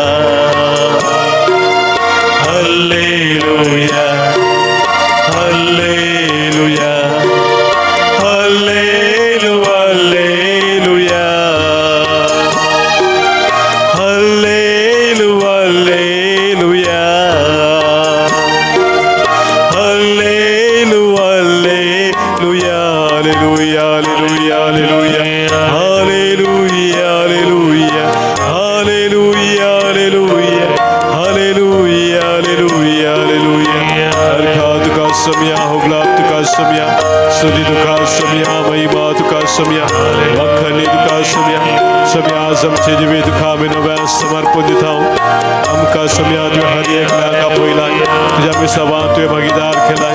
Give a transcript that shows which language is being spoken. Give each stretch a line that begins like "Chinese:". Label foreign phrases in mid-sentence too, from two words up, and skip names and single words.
Kannada: ಹಲ್ಲೇಲುಯಾ ಹಲ್ಲೇಲುಯಾ ಹಲ್ಲೇಲು ಹಲ್ಲೇಲುಯಾ ಹಲ್ಲೇಲು ಹಲ್ಲೇಲುಯಾ ಹಲ್ಲೇಲು ಹಲ್ಲೇಲುಯಾ. ಹಲ್ಲೆಲೂಯಾ ಹಲ್ಲೆಲೂಯಾ ಹಲ್ಲೆಲೂಯಾ ಹಲ್ಲೆಲೂಯಾ ಹಲ್ಲೆಲೂಯಾ ಹಲ್ಲೆಲೂಯಾ ಹಲ್ಲೆಲೂಯಾ ಹಲ್ಲೆಲೂಯಾ ಹಲ್ಲೆಲೂಯಾ.
Konkani: हरखा तुका सम्या, हुबला तुका सम्या, सुधी तुका सम्या, महिमा तुका सम्या, वखणी तुका सम्या. सम्या आज आमचे जिवे तुका आमी नव्यान समर्पण दिता. आमकां सम्या तुवें हर एकल्याक आपयलाय, तुज्या मिसावान तुवें भागीदार केलाय.